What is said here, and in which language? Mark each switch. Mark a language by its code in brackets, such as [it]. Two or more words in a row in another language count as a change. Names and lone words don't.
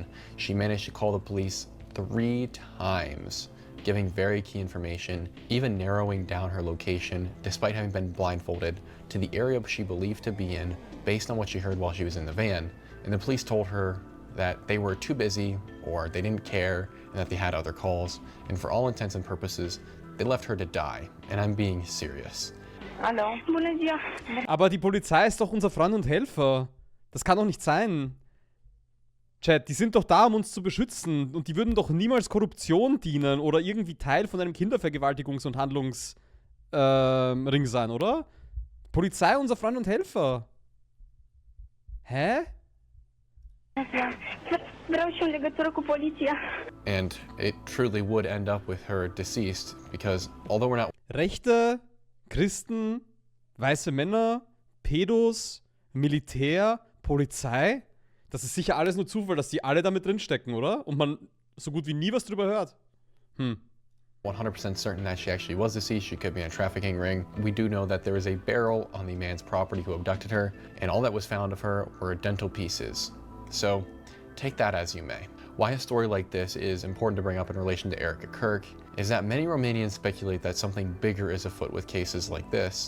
[en] She managed to call the police 3 times, giving very key information, even narrowing down her location despite having been blindfolded to the area she believed to be in based on what she heard while she was in the van. And the police told her that they were too busy or they didn't care and that they had other calls. And for all intents and purposes, they left her to die. And I'm being serious. [de] Hallo. [ro] Bună ziua. [de] Aber die Polizei ist doch unser Freund und Helfer. Das kann doch nicht sein. Chat, die sind doch da, um uns zu beschützen. Und die würden doch niemals Korruption dienen oder irgendwie Teil von einem Kindervergewaltigungs- und Handlungsring sein, oder? Polizei, unser Freund und Helfer. Hä? [ro] Vreau și în legătură cu poliția. [en] And it truly would end up with her deceased because although we're not [de] Rechte, Christen, weiße Männer, Pädos, Militär, Polizei. Das ist sicher alles nur Zufall, dass die alle damit drinstecken, oder? Und man so gut wie nie was drüber hört. [en] 100% certain that she actually was deceased, she could be in a trafficking ring. We do know that there was a barrel on the man's property who abducted her, and all that was found of her were dental pieces. So take that as you may. Why a story like this is important to bring up in relation to Erika Kirk is that many Romanians speculate that something bigger is afoot with cases like this.